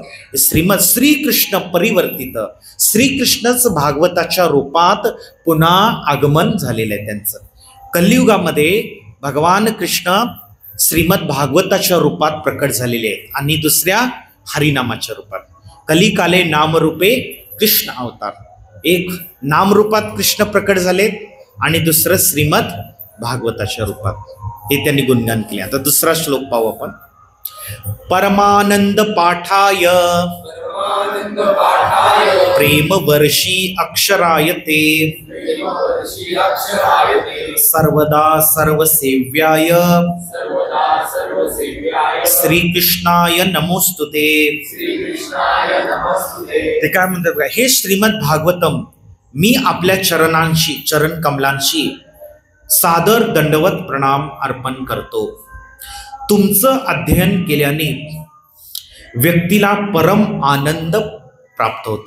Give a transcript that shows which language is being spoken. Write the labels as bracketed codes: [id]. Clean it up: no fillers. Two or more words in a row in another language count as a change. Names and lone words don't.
[mr] श्रीमद श्रीकृष्ण परिवर्तित, श्रीकृष्णच भागवताच्या रूपात पुन्हा आगमन झालेलं आहे त्यांचं. कलियुगामध्ये भगवान कृष्ण श्रीमद भागवताच्या रूपात प्रकट झालेले आहेत आणि दुसऱ्या हरिनामाच्या रूपात. [sa] कलिकाले नामरूपे कृष्ण अवतार. [mr] एक नामरूपात कृष्ण प्रकट झालेत आणि दुसरं श्रीमद भागवताच्या रूपात, हे त्यांनी गुणगान केले. आता दुसरा श्लोक पाहू आपण. [sa] परमानंद पाठाय प्रेम वर्षी अक्षरायते सर्वदा सर्वसेव्याय श्रीकृष्णाय नमोस्तुते. [mr] ते काय म्हणतात का? हे श्रीमद भागवतम मी आपल्या चरणांशी, चरण कमलांशी सादर दंडवत प्रणाम अर्पण करतो. तुमचं अध्ययन केल्याने व्यक्तीला परम आनंद प्राप्त होतो.